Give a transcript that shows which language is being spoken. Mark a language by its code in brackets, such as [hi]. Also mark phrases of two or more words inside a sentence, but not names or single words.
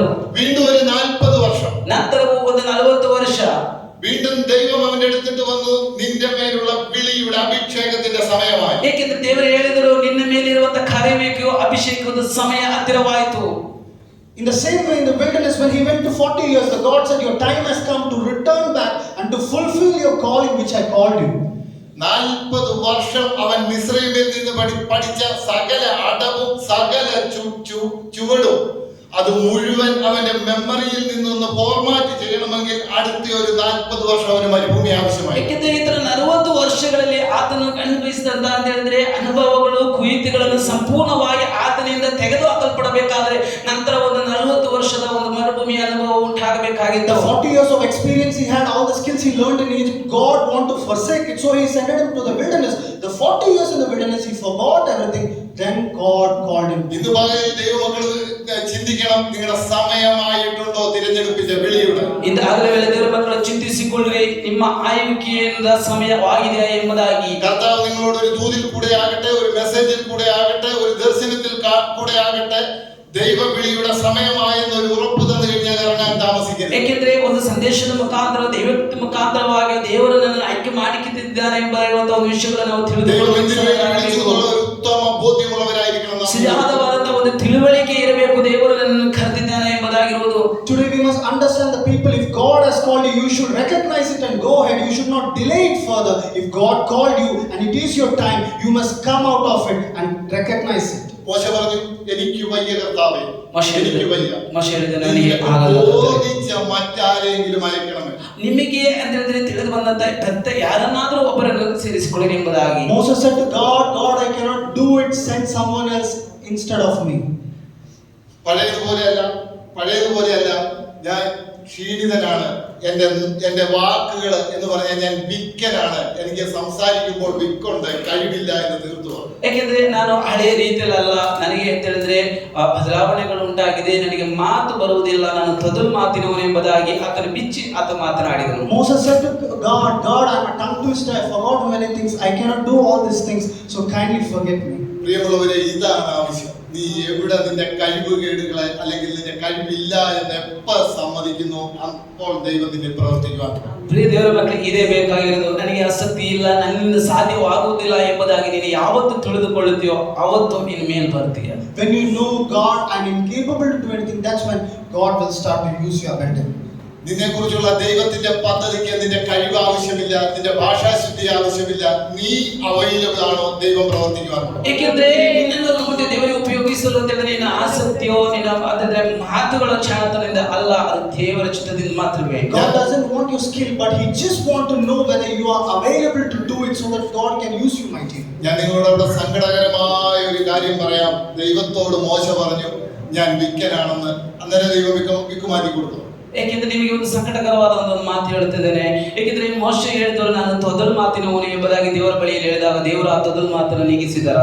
[ml] വീണ്ടും ഒരു 40 വർഷം. [kn] ನಂತರವೂ ಒಂದು 40 ವರ್ಷ [ml] വീണ്ടും ദൈവം അവന്റെ അടുത്തിട്ട് വന്നു, നിന്റെ മേലുള്ള വിളിയുടെ അഭിഷേകത്തിന്റെ സമയമായി. [kn] ಏಕೆಂದ್ರೆ ದೇವರು ಹೇಳಿದರು, ನಿನ್ನ ಮೇಲಿರುವಂತಹ ಕರೆಯುವಿಕೆಯು ಅಭಿಷೇಕದ ಸಮಯ ಹತ್ತಿರವಾಯಿತು. [en] In the same way, in the wilderness, when he went to 40 years, the God said, your time has come to return back and to fulfill your calling which I called you. [ml] 40 വർഷം അവൻ മിസ്രൈമിൽ നിന്ന് പഠിച്ച സകല അടവും സകല ചുവടും അത് മുഴുവൻ അവന്റെ മെമ്മറിയിൽ നിന്നൊന്ന് ഫോർമാറ്റ് ചെയ്യണമെങ്കിൽ അടുത്ത ഒരു 40 വർഷം അവന് മരുഭൂമി ആവശ്യമായി. [kn] ಏಕೆಂದ್ರೆ ಇತರ 40 ವರ್ಷಗಳಲ್ಲಿ ಆತನು ಅನುಭವಿಸಿದಂತ ಅಂತ ಹೇಳಿದ್ರೆ ಅನುಭವಗಳು, ಕುಯಿತುಗಳನ್ನು ಸಂಪೂರ್ಣವಾಗಿ ಆತನಿಂದ ತೆಗೆದು ಹಾಕಲ್ಪಡಬೇಕಾದ್ರೆ ನಂತರ ಒಂದು 40 ವರ್ಷದ ಒಂದು ಮರುಭೂಮಿ ಅನುಭವ ಉಂಟಾಗಬೇಕಾಗಿತ್ತು. [en] The 40 years of experience he had, all the skills he learned in Egypt, God wanted to forsake it, so he sent him to the wilderness. The 40 years in the wilderness, he forgot everything. Then God called him. [ml] ഇന്ന് പകൽ ദൈവമക്കൾ ചിന്തിക്കണം, നിങ്ങളുടെ സമയമായിട്ടുണ്ടോ തിരഞ്ഞെടുപ്പിന്റെ വിളിയുടെ. [kn] ಇಂದು ಆಗಲೇ ದೇವರ ಮಕ್ಕಳು ಚಿಂತಿಸಿಕೊಳ್ಳ್ರಿ, ನಿಮ್ಮ ಆಯುವಿಕೆಯಿಂದ ಸಮಯವಾಗಿದೆ ಎಂಬುದಾಗಿ. [ml] കർത്താവ് നിങ്ങളോട് ഒരു ദൂതിൽ കൂടെ ആകട്ടെ, ഒരു മെസ്സേജിൽ കൂടെ ആകട്ടെ, ഒരു ദർശനത്തിൽ കൂടെ ആകട്ടെ, ദൈവവിളിയുടെ സമയമായെന്ന് ഒരു ഉറപ്പ് തന്നു കഴിഞ്ഞാൽ ഇറങ്ങാൻ താമസിക്കരുത്. [kn] ಏಕೆಂದ್ರೆ ಒಂದು ಸಂದೇಶದ ಮುಖಾಂತರ ದೈವದ ಮುಖಾಂತರವಾಗಿ ದೇವರು ನನ್ನನ್ನು ಆಯ್ಕೆ ಮಾಡಿಕೊಂಡಿದ್ದಾನೆ ಎಂಬ ಒಂದು ವಿಷಯಗಳನ್ನು ನಾವು ತಿಳಿದುಕೊಳ್ಳಬೇಕು. [ml] ഉത്തമ ബോധ്യമുള്ളവരായിരിക്കണം. [kn] ಸರಿಯಾದವಾದಂತಹ ಒಂದು ತಿಳುವಳಿಕೆ ಇರಬೇಕು, ದೇವರು ನನ್ನನ್ನು ಕರೆದಿದ್ದಾನೆ ಎಂಬುದಾಗಿರುವುದು. [en] Today we must understand the people. If God has called you, you should recognize it and go ahead. You should not delay it further. If God called you and it is your time, you must come out of it and recognize it. [ml] മോശ പറഞ്ഞു, എനിക്ക് വയ്യ കർത്താവേ, എനിക്ക് വയ്യ, ബോധിച്ച മറ്റാരെങ്കിലും അയക്കണമേ. [kn] ನಿಮಗೆ ಅಂತ ಹೇಳಿದ್ರೆ ತಿಳಿದು ಬಂದಂತ ಯಾರನ್ನಾದರೂ ಒಬ್ಬರನ್ನು ಸೇರಿಸಿಕೊಳ್ಳಿ ಎಂಬುದಾಗಿ. [en] Moses said to God, God, I cannot do it. Send someone else instead of me. [ml] പഴയതുപോലെയല്ല, ഞാൻ ക്ഷീണിതനാണ്. എന്റെ വാക്കുകൾ എന്ന് പറഞ്ഞാൽ ഞാൻ വിക്കനാണ്. എനിക്ക് സംസാരിക്കുമ്പോൾ വിക്കുണ്ട്, കഴിവില്ല എന്ന് തീർത്തു. [kn] ಯಾಕೆಂದ್ರೆ ನಾನು ಹಳೆಯ ರೀತಿಯಲ್ಲ, ನನಗೆ ಅಂತ ಹೇಳಿದ್ರೆ ಬದಲಾವಣೆಗಳು ಉಂಟಾಗಿದೆ, ನನಗೆ ಮಾತು ಬರುವುದಿಲ್ಲ, ನಾನು ತೊದಲು ಮಾತಿನವನು ಎಂಬುದಾಗಿ ಆತನ ಬಿಚ್ಚಿ ಆತ ಮಾತನಾಡಿದನು. [en] Moses said to God, God, I'm a tongue twister. I forgot many things. I cannot do all these things. So kindly forget me. [ml] പ്രിയമുള്ളവരെ, ഇതാണ് ആവശ്യം. നീ എവിടെ നിന്റെ കഴിവുകേടുകളെ അല്ലെങ്കിൽ നിന്റെ കഴിവില്ല എന്ന് എപ്പോ സമ്മതിക്കുന്നു, അപ്പോൾ ദൈവത്തിന്റെ പ്രവർത്തിക്കുവാൻ. [kn] ಪ್ರಿಯ ದೇವರ ಮಕ್ಕಳಿಗೆ ಇದೇ ಬೇಕಾಗಿರೋದು. ನನಗೆ ಆಸಕ್ತಿ ಇಲ್ಲ, ನನ್ನಿಂದ ಸಾಧ್ಯವಾಗುವುದಿಲ್ಲ ಎಂಬುದಾಗಿ ನೀನು ಯಾವತ್ತು ತಿಳಿದುಕೊಳ್ಳುತ್ತೀಯೋ ಅವತ್ತು ನಿನ್ನ ಮೇಲೆ ಬರ್ತೀಯ. [en] When you know God and incapable to do anything, that's when God will start to use you better. [ml] നിന്നെ കുറിച്ചുള്ള ദൈവത്തിന്റെ പദ്ധതിക്ക് നിന്റെ കഴിവ് ആവശ്യമില്ല, നിന്റെ ഭാഷാശുദ്ധി ആവശ്യമില്ല. നീ അവൈലബിൾ ആണോ ദൈവം പ്രവർത്തിക്കുവാൻ? [kn] ಏಕೆಂದ್ರೆ ನಿನ್ನನ್ನು ಬಿಟ್ಟು ದೇವರಿಗೆ ಉಪಯೋಗಿಸಲು ಅಂತ ಹೇಳಿದ್ರೆ ನಿನ್ನ ಆಸಕ್ತಿಯೋ ನಿನ್ನ ಅದರ ಮಾತುಗಳ ಚಾಣತನದಿಂದ ಅಲ್ಲ, ಅದು ದೇವರ ಚಿತ್ತದಿಂದ ಮಾತ್ರವೇ. [en] God doesn't want your skill, but He just want to know whether you are available to do it, so that God can use you mightily. [ml] ഞാൻ നിങ്ങളോട് അവിടെ സങ്കടകരമായ ഒരു കാര്യം പറയാം. ദൈവത്തോട് മോശ പറഞ്ഞു, ഞാൻ വിക്കനാണെന്ന്. അന്നേരം ദൈവം വിക്കുമാറ്റി കൊടുത്തു. [kn] ಏಕೆಂದ್ರೆ ನಿಮಗೆ ಒಂದು ಸಂಕಟಕರವಾದ ಒಂದು ಮಾತು ಹೇಳುತ್ತಿದ್ದೇನೆ. ಏಕೆಂದ್ರೆ ಮೋಶೆ ಹೇಳಿದವರು ನಾನು ತೊದಲು ಮಾತಿನವನು ಎಂಬುದಾಗಿ ದೇವರ ಬಳಿಯಲ್ಲಿ ಹೇಳಿದಾಗ ದೇವರು ಆ ತೊದಲು ಮಾತನ್ನು ನೀಗಿಸಿದರ.